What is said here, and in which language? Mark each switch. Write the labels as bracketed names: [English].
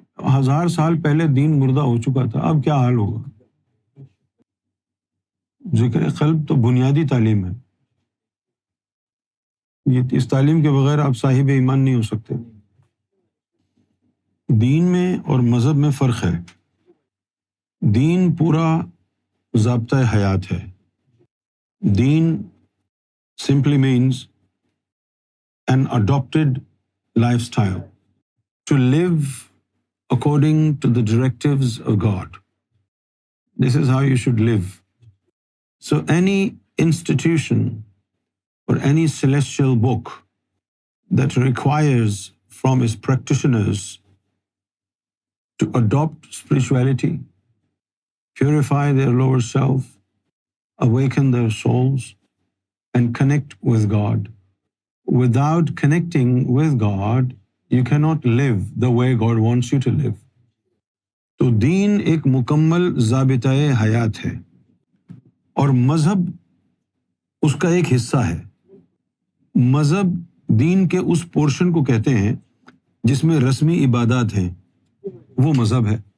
[Urdu] 1000 سال پہلے دین مردہ ہو چکا تھا، اب کیا حال ہوگا؟ ذکر قلب تو بنیادی تعلیم ہے، یہ اس تعلیم کے بغیر آپ صاحب ایمان نہیں ہو سکتے. دین میں اور مذہب میں فرق ہے. دین پورا ضابطۂ حیات ہے. [English] دین simply means an adopted lifestyle to live according to the directives of God. This is how you should live. So any institution or any celestial book that requires from its practitioners to adopt spirituality, purify their lower self, awaken their souls, and connect with God. Without connecting with God, you cannot live the way God wants you to live. [Urdu] تو دین ایک مکمل ضابطۂ حیات ہے اور مذہب اس کا ایک حصہ ہے. مذہب دین کے اس پورشن کو کہتے ہیں جس میں رسمی عبادات ہیں، وہ مذہب ہے.